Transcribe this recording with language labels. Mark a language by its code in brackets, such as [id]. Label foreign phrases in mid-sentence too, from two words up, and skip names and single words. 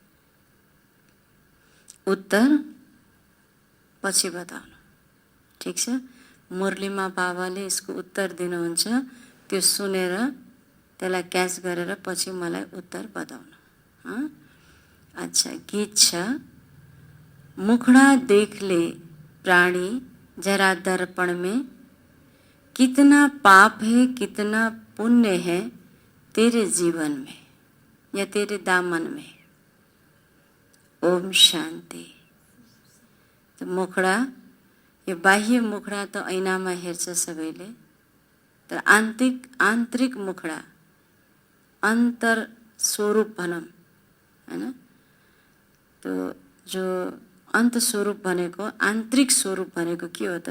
[ne] उत्तर पछि बताउनु, ठीक छ? मुरलीमा बाबाले यसको उत्तर दिनुहुन्छ, त्यो सुनेर त्यसलाई क्याच गरेर पछि मलाई उत्तर बताउनु। [hi] अच्छा, [ne] गीत छ [hi] मुखड़ा देख ले प्राणी जरा दर्पण में, कितना पाप है कितना पुण्य है तेरे जीवन में या तेरे दामन में। ओम शांति। [ne] त मुखडा, यो बाह्य मुखडा त ऐनामा हेर्छ सबैले, तर आन्तरिक मुखडा, अन्तर स्वरूप भनौँ हैन, [hi] तो जो [ne] अन्त स्वरूप भनेको, आन्तरिक स्वरूप भनेको के हो त?